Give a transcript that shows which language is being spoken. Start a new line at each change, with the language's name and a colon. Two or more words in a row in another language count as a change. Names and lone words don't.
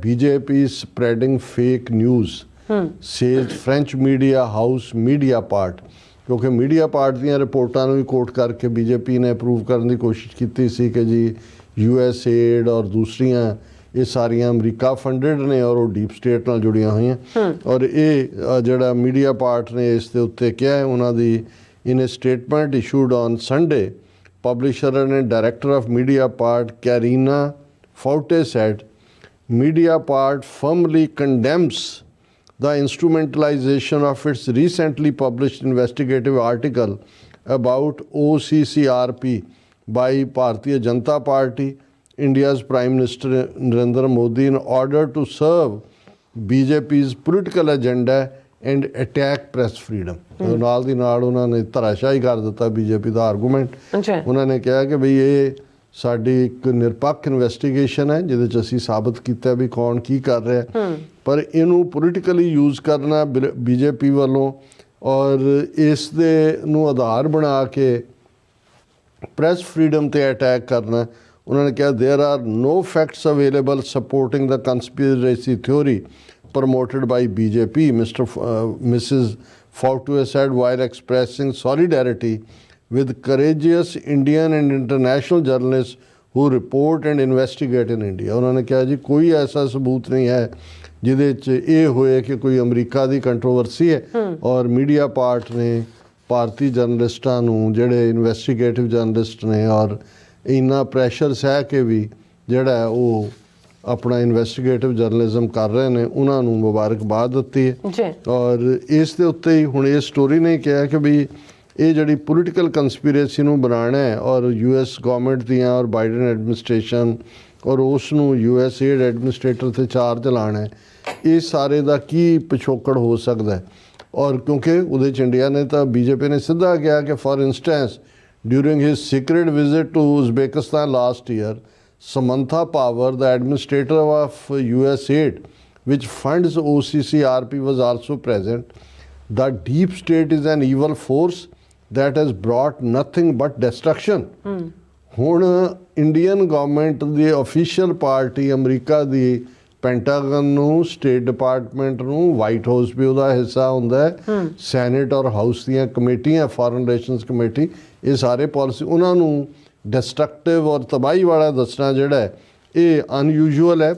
English: BJP spreading fake news says French media house Media Part,
Punjabi: ਕਿਉਂਕਿ ਮੀਡੀਆ ਪਾਰਟ ਦੀਆਂ ਰਿਪੋਰਟਾਂ ਨੂੰ ਵੀ ਕੋਟ ਕਰਕੇ ਬੀਜੇਪੀ ਨੇ ਅਪਰੂਵ ਕਰਨ ਦੀ ਕੋਸ਼ਿਸ਼ ਕੀਤੀ ਸੀ ਕਿ ਜੀ USAID ਔਰ ਦੂਸਰੀਆਂ ਇਹ ਸਾਰੀਆਂ
English: America funded
Punjabi: ਨੇ ਔਰ ਉਹ
English: deep state
Punjabi: ਨਾਲ ਜੁੜੀਆਂ ਹੋਈਆਂ। ਔਰ ਇਹ ਜਿਹੜਾ ਮੀਡੀਆ ਪਾਰਟ ਨੇ ਇਸ ਦੇ ਉੱਤੇ ਕਿਹਾ ਹੈ, ਉਹਨਾਂ ਦੀ
English: in a statement issued on Sunday, publisher and director of Mediapart, Karina Forte, said Mediapart firmly condemns the instrumentalization of its recently published investigative article about OCCRP by Bharatiya Janata Party, India's Prime Minister Narendra Modi, in order to serve BJP's political agenda and attack press freedom.
Punjabi: ਨਾਲ ਦੀ ਨਾਲ ਉਹਨਾਂ ਨੇ ਧਰਾਸ਼ਾਹੀ ਕਰ ਦਿੱਤਾ ਬੀਜੇਪੀ ਦਾ ਆਰਗੂਮੈਂਟ। ਅੱਛਾ। ਉਹਨਾਂ ਨੇ ਕਿਹਾ ਕਿ ਬਈ ਇਹ ਸਾਡੀ ਇੱਕ ਨਿਰਪੱਖ ਇਨਵੈਸਟੀਗੇਸ਼ਨ ਹੈ ਜਿਹਦੇ 'ਚ ਅਸੀਂ ਸਾਬਤ ਕੀਤਾ ਵੀ ਕੌਣ ਕੀ ਕਰ ਰਿਹਾ, ਪਰ ਇਹਨੂੰ
English: politically use
Punjabi: ਕਰਨਾ ਬੀਜੇਪੀ ਵੱਲੋਂ ਔਰ ਇਸ ਦੇ ਨੂੰ ਆਧਾਰ ਬਣਾ ਕੇ
English: press freedom
Punjabi: ਤੇ ਅਟੈਕ ਕਰਨਾ। ਉਹਨਾਂ ਨੇ ਕਿਹਾ
English: there are no facts available supporting the conspiracy theory promoted by BJP, Mrs. Fautua said while expressing solidarity with courageous Indian and international journalists who report and investigate in India।
Hindi: उन्होंने कहा जी कोई ऐसा सबूत नहीं है
Punjabi: ਜਿਹਦੇ 'ਚ ਇਹ ਹੋਏ ਕਿ ਕੋਈ ਅਮਰੀਕਾ ਦੀ ਕੰਟਰੋਵਰਸੀ ਹੈ ਔਰ ਮੀਡੀਆ ਪਾਰਟ ਨੇ ਭਾਰਤੀ ਜਰਨਲਿਸਟਾਂ ਨੂੰ ਜਿਹੜੇ
English: investigative journalist
Punjabi: ਨੇ ਔਰ ਇੰਨਾ ਪ੍ਰੈਸ਼ਰ ਸਹਿ ਕੇ ਵੀ ਜਿਹੜਾ ਉਹ ਆਪਣਾ
English: investigative journalism
Punjabi: ਕਰ ਰਹੇ ਨੇ ਉਹਨਾਂ ਨੂੰ ਮੁਬਾਰਕਬਾਦ ਦਿੱਤੀ ਹੈ ਜੀ। ਔਰ ਇਸ ਦੇ ਉੱਤੇ ਹੀ ਹੁਣ ਇਹ ਸਟੋਰੀ ਨੇ ਕਿਹਾ ਕਿ ਵੀ ਇਹ ਜਿਹੜੀ
English: political conspiracy
Punjabi: ਨੂੰ ਬਣਾਉਣਾ ਹੈ ਔਰ
English: US government
Punjabi: ਦੀਆਂ ਔਰ
English: Biden administration
Punjabi: ਔਰ ਉਸ ਨੂੰ
English: USAID administrator
Punjabi: 'ਤੇ ਚਾਰਜ ਲਾਉਣਾ ਹੈ, ਇਹ ਸਾਰੇ ਦਾ ਕੀ ਪਿਛੋਕੜ ਹੋ ਸਕਦਾ ਹੈ। ਔਰ ਕਿਉਂਕਿ ਉਹਦੇ 'ਚ ਇੰਡੀਆ ਨੇ ਤਾਂ BJP ਨੇ ਸਿੱਧਾ ਕਿਹਾ ਕਿ
English: for instance during his secret visit to Uzbekistan last year, Samantha Power, the administrator of USAID, which funds OCCRP, was also present. The deep state is an evil force that has brought nothing but destruction.
Punjabi: ਹੁਣ
English: Indian government
Punjabi: ਦੀ
English: official party
Punjabi: ਅਮਰੀਕਾ ਦੀ ਪੈਂਟਾਗਨ ਨੂੰ, ਸਟੇਟ ਡਿਪਾਰਟਮੈਂਟ ਨੂੰ, ਵਾਈਟ ਹਾਊਸ ਵੀ ਉਹਦਾ ਹਿੱਸਾ ਹੁੰਦਾ ਹੈ, ਸੈਨੇਟ ਔਰ ਹਾਊਸ ਦੀਆਂ ਕਮੇਟੀਆਂ, ਫੋਰਨ ਰਿਲੇਸ਼ਨਸ ਕਮੇਟੀ, ਇਹ ਸਾਰੇ ਪਾਲਿਸੀ ਉਹਨਾਂ ਨੂੰ ਡਿਸਟਰਕਟਿਵ ਔਰ ਤਬਾਹੀ ਵਾਲਾ ਦੱਸਣਾ ਜਿਹੜਾ ਹੈ ਇਹ ਅਨਯੂਜੂਅਲ ਹੈ।